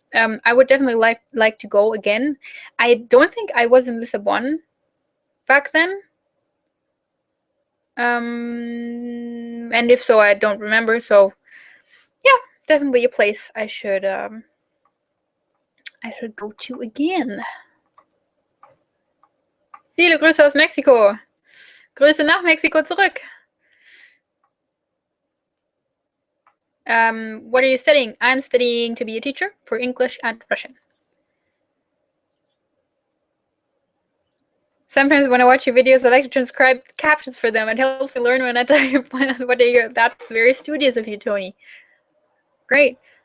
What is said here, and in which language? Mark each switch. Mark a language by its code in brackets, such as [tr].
[en] I would definitely like to go again. I don't think I was in Lisbon back then. And if so, I don't remember. So yeah, definitely a place I should go to again. [de] Viele Grüße aus Mexiko. Grüße nach Mexiko zurück. [en] What are you studying? I'm studying to be a teacher for English and Russian. Sometimes when I watch your videos, I like to transcribe captions for them. It helps me learn when I type what they hear. That's very studious of you, Tony. Great.